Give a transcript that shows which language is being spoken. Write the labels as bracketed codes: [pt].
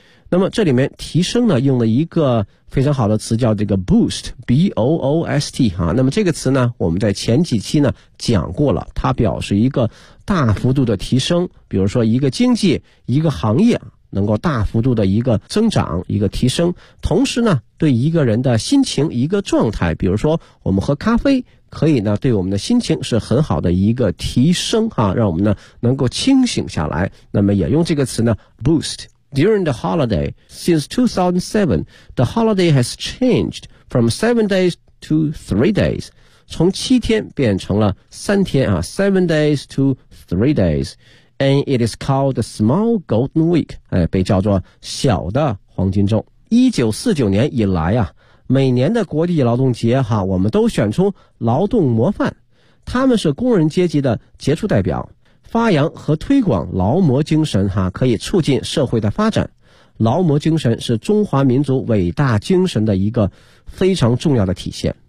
[zh] 那么这里面提升呢用了一个非常好的词叫这个 boost, B-O-O-S-T, 哈，那么这个词呢我们在前几期呢讲过了，它表示一个大幅度的提升，比如说一个经济一个行业能够大幅度的一个增长一个提升，同时呢对一个人的心情一个状态，比如说我们喝咖啡可以呢对我们的心情是很好的一个提升啊，让我们呢能够清醒下来，那么也用这个词呢 boost. [en] During the holiday since 2007 the holiday has changed from 7 days to 3 days, [zh] 从七天变成了三天啊， [en] 7 days to 3 days,And it is called the Small Golden Week, [zh] 被叫做小的黄金周。 1949年以来啊，每年的国际劳动节哈，我们都选出劳动模范，他们是工人阶级的杰出代表，发扬和推广劳模精神哈，可以促进社会的发展。劳模精神是中华民族伟大精神的一个非常重要的体现。